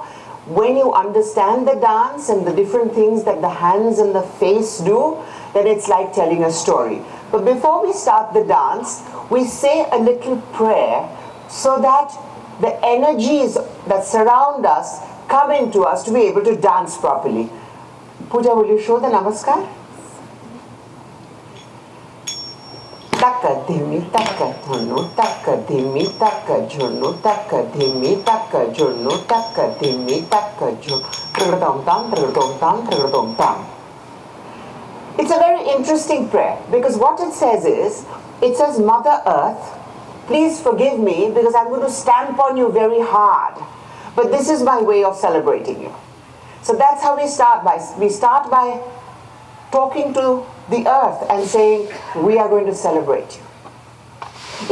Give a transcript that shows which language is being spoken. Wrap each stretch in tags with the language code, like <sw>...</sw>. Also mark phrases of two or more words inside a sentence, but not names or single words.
<en>When you understand the dance and the different things that the hands and the face do, then it's like telling a story. But before we start the dance, we say a little prayer so that the energies that surround us come into us to be able to dance properly. Pooja, will you show the namaskar? Taka dhimi taka dhunu taka dhimi taka jhunu taka dhimi taka jhunu taka dhimi taka jhunu trigadom tam trigadom tam trigadom tam. It's a very interesting prayer, because what it says is, it says, Mother Earth, please forgive me because I'm going to stamp on you very hard, but this is my way of celebrating you. So that's how we start by. We start by talking to the earth and saying, we are going to celebrate you.</en>